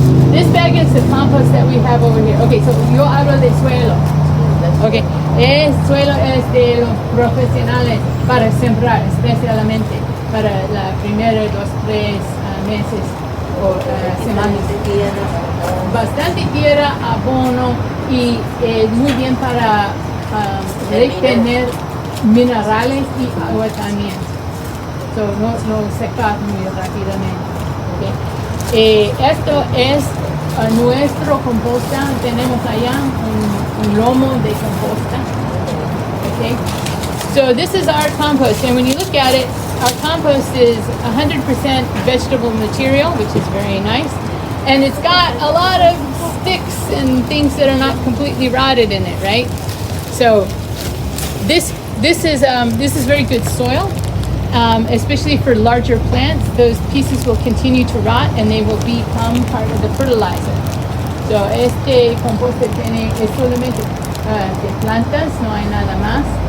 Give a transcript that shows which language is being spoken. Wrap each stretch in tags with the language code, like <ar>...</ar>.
<en>This bag is the compost that we have over here.</en> <es>Okay, so yo hablo de suelo. Okay, suelo es de los profesionales para sembrar, especialmente para la primera 2-3 meses o semanas. Bastante tierra, abono y muy bien para retener minerales y agua también. So, no secar muy rápidamente. Okay. Esto es nuestro composta. Tenemos allá un lomo de composta. Okay.</es> <en>So this is our compost, and when you look at it, our compost is 100% vegetable material, which is very nice, and it's got a lot of sticks and things that are not completely rotted in it, right? So this is very good soil. Especially for larger plants, those pieces will continue to rot and they will become part of the fertilizer.</en> <es>So este composto es solamente de plantas, no hay nada más.</es>